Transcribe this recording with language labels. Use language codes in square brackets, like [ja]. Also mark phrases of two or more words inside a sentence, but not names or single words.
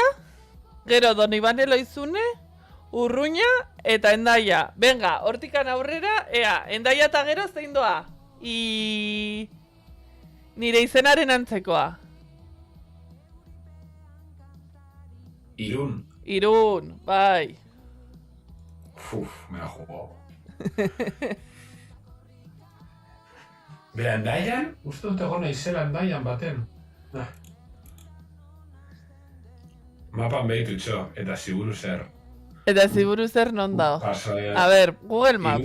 [eu] Gero, Donibane Loizune. Urruña eta Hendaia. Venga, hortikan aurrera, ea, Hendaia eta gero zein doa? Nire izenaren antzekoa. Irun, bai. [es] Me la jugó. [eu] Bera, Hendaian? Uste dut egon naizela Hendaian baten. Mapan behitutxo, eta ziburu zer. Eta ziburu zer non dao? Pasoia. [es] A ber, Google Maps.